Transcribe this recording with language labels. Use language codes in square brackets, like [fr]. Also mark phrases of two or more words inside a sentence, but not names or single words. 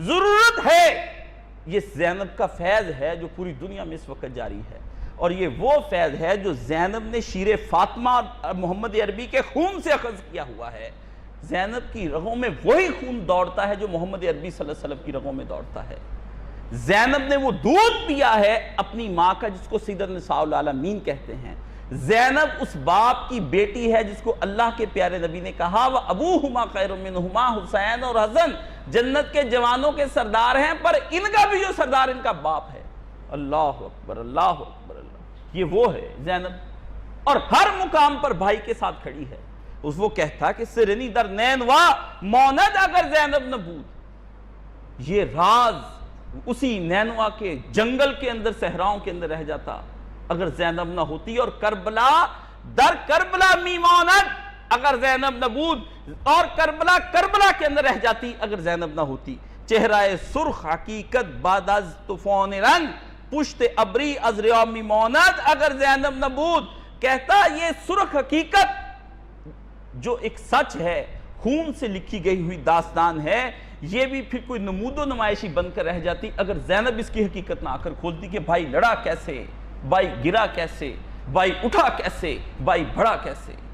[ur] ضرورت ہے، یہ زینب کا فیض ہے جو پوری دنیا میں اس وقت جاری ہے، اور یہ وہ فیض ہے جو زینب نے شیر فاطمہ محمد عربی کے خون سے اخذ کیا ہوا ہے۔ زینب کی رگوں میں وہی خون دوڑتا ہے جو محمد عربی [ar] صلی اللہ علیہ وسلم [ur] کی رگوں میں دوڑتا ہے۔ زینب نے وہ دودھ پیا ہے اپنی ماں کا جس کو [ar] سید النساء العالمین [ur] کہتے ہیں۔ زینب اس باپ کی بیٹی ہے جس کو اللہ کے پیارے نبی نے کہا [ar] وَأَبُوهُمَا خَيْرٌ مِّنْهُمَا، [ur] حسین اور حسن جنت کے جوانوں کے سردار ہیں، پر ان کا بھی جو سردار ان کا باپ ہے۔ [ar] اللہ اکبر اللہ اکبر اللہ، [ur] یہ وہ ہے زینب، اور ہر مقام پر بھائی کے ساتھ کھڑی ہے۔ وہ کہتا کہ [fa] سرنی در نینوا موند اگر زینب نہ بود، [ur] یہ راز اسی نینوا کے جنگل کے اندر صحراؤں کے اندر رہ جاتا اگر زینب نہ ہوتی، اور [fa] کربلا در کربلا می موند اگر زینب نہ بود، [ur] اور کربلا کربلا کے اندر رہ جاتی اگر زینب نہ ہوتی۔ [fa] چہرہ سرخ حقیقت بعد از طوفان رنگ، پشت ابری از ریا می موند اگر زینب نہ بود۔ [ur] کہتا یہ سرخ حقیقت جو ایک سچ ہے، خون سے لکھی گئی ہوئی داستان ہے، یہ بھی پھر کوئی نمود و نمائشی بن کر رہ جاتی اگر زینب اس کی حقیقت نہ آ کر کھولتی کہ بھائی لڑا کیسے، بھائی گرا کیسے، بھائی اٹھا کیسے، بھائی بڑھا کیسے۔